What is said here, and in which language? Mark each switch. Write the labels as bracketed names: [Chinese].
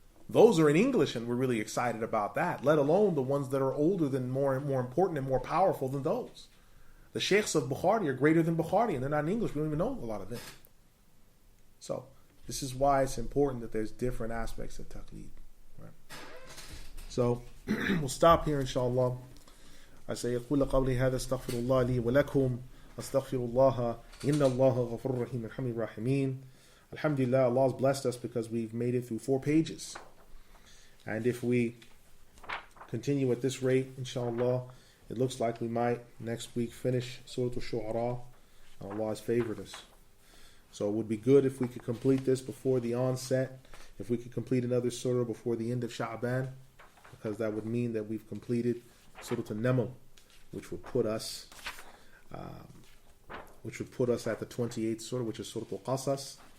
[English] Those are in English, and we're really excited about that, let alone the ones that are older than more important and more powerful than those. The Sheikhs of Bukhari are greater than Bukhari, and they're not in English. We don't even know a lot of them. So this is why it's important that there's different aspects of taqleed. Right? So we'll stop here, inshallah. I say, [Arabic] يقول قولي هذا استغفر الله لي ولكم استغفر الله إن الله غفور رحيم الحمد الراحمين [English] Alhamdulillah, Allah has blessed us because we've made it through 4 pages. And if we continue at this rate, inshallah, it looks like we might next week finish Surah Ash-Shu'ara. Allah has favored us. So it would be good if we could complete this before the onset, if we could complete another surah before the end of Sha'ban, because that would mean that we've completed Surah An-Naml, which would put us at the 28th surah, which is Surah Al-Qasas.